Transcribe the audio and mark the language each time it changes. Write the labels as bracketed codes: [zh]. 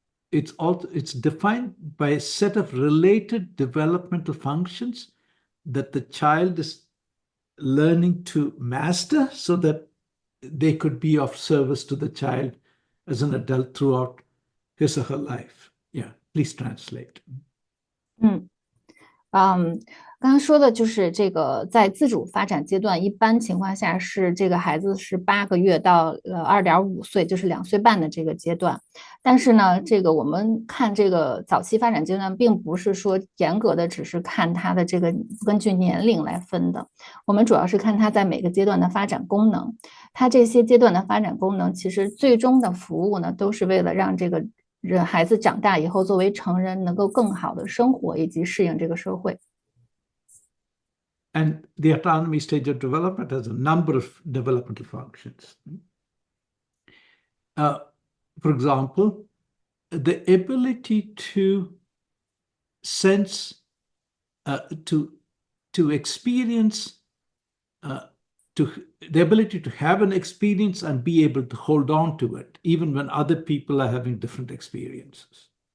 [en] It's defined by a set of related developmental functions that the child is learning to master so that they could be of service to the child as an adult throughout his or her life. Yeah, please translate. [zh] 刚刚说的就是这个，在自主发展阶段，一般情况下是这个孩子是8个月到2.5岁，就是2岁半的这个阶段。但是呢，这个我们看这个早期发展阶段，并不是说严格的只是看他的这个根据年龄来分的，我们主要是看他在每个阶段的发展功能。他这些阶段的发展功能，其实最终的服务呢，都是为了让这个孩子长大以后作为成人能够更好的生活以及适应这个社会。 [en] And the autonomy stage of development has a number of developmental functions. For example, the ability to sense, to experience, the ability to have an experience and be able to hold on to it, even when other people are having different experiences.